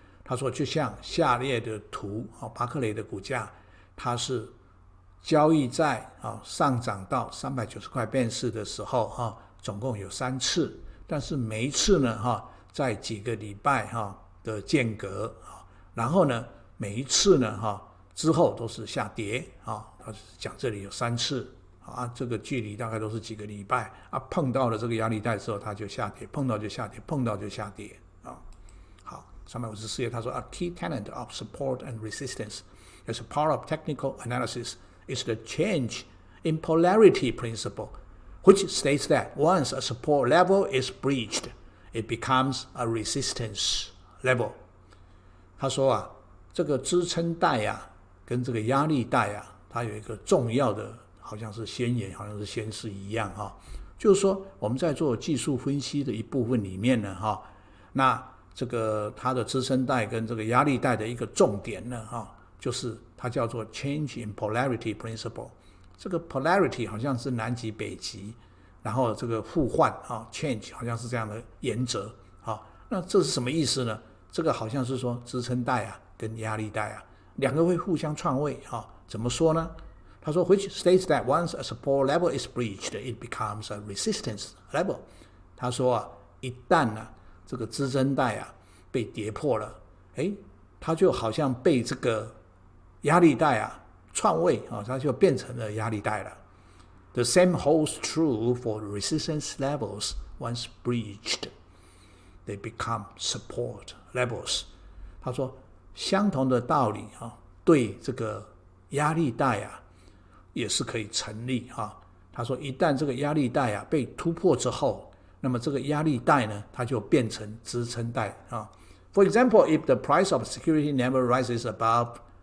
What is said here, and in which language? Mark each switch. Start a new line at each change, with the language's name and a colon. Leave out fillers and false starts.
Chinese: 他说就像下列的图巴克雷的股价，它是交易在上涨到390块便士的时候总共有3次，但是每一次呢在几个礼拜的间隔，然后呢，每一次呢之后都是下跌他讲这里有3次这个距离大概都是几个礼拜碰到了这个压力带之后，它就下跌，碰到就下跌，碰到就下跌好，354页他说
English: A key tenet of support and resistance as a part of technical analysis is the change in polarity principle, which states that once a support level is breached, it becomes a resistance level.
Chinese: 他说这个支撑带跟这个压力带它有一个重要的，好像是先言，好像是先示一样就是说我们在做技术分析的一部分里面呢那这个它的支撑带跟这个压力带的一个重点呢就是它叫做
English: change in polarity principle。
Chinese: 这个 polarity 好像是南极北极，然后这个互换change 好像是这样的原则那这是什么意思呢？这个好像是说支撑带跟压力带两个会互相篡位怎么说呢？他说
English: which states that once a support level is breached, it becomes a resistance level。
Chinese: 他说一旦这个支撑带被跌破了，它就好像被这个压力带篡位它就变成了压力带了。
English: The same holds true for resistance levels. Once breached, they become support levels。
Chinese: 他说相同的道理对这个压力带也是可以成立他说一旦这个压力带被突破之后，那么这个压力带呢，它就变成支撑带
English: For example, if the price of security never rises above